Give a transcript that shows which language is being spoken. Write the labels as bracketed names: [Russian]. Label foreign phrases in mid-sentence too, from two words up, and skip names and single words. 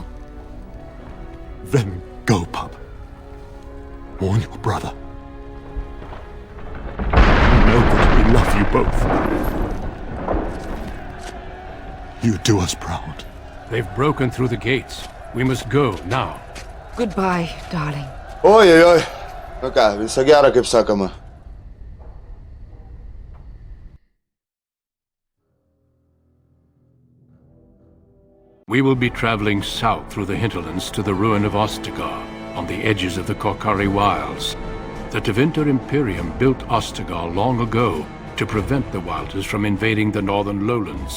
[English] Then go, pup. Warn your brother. Know that we love you both. You do us proud. They've broken through the gates. We must go now. Goodbye, darling. Oi, oi, oi. [Lithuanian] Nu ką, viso gero, kaip sakoma. [English] We will be traveling south through the hinterlands to the ruin of Ostagar, on the edges of the Korkari Wilds. The Tevinter Imperium built Ostagar long ago to prevent the Wilders from invading the northern lowlands.